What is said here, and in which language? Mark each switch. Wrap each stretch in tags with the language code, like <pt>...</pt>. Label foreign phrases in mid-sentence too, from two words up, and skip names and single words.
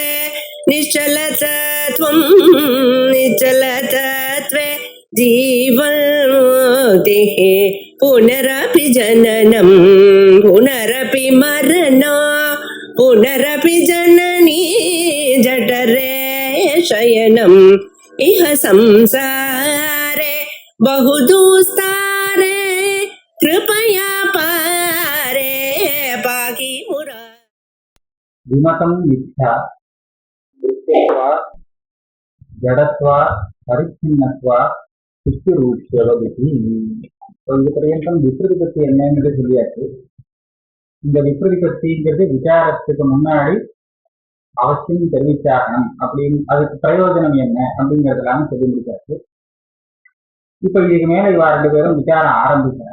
<sa>निश्चलतत्वं निश्चलतत्वे जीवन्मुक्तिः पुनरपि जननं पुनरपि मरणं पुनरपि जननी जठरे शयनम् इह संसारे बहुदुस्तारे कृपया पारे पाहि मुरा। विमतं मिथ्या दृश्यत्वात् जडत्वात् परिच्छिन्नत्वात् சுத்திரூப்யவதி.</sa> <ta>இது பர்யந்தம் விப்ரதி பத்தி என்னங்கிறது சொல்லியாச்சு. இந்த விப்ரதி பத்திங்கிறது விசாரத்துக்கு முன்னாடி அவசியம் தெரிவிச்சாகணும் அப்படின்னு, அதுக்கு பிரயோஜனம் என்ன அப்படிங்கிறதெல்லாம் சொல்லி முடிச்சாச்சு. இப்ப இதுக்கு மேல இவா ரெண்டு பேரும் விசாரம் ஆரம்பிக்கிறேன்.</ta>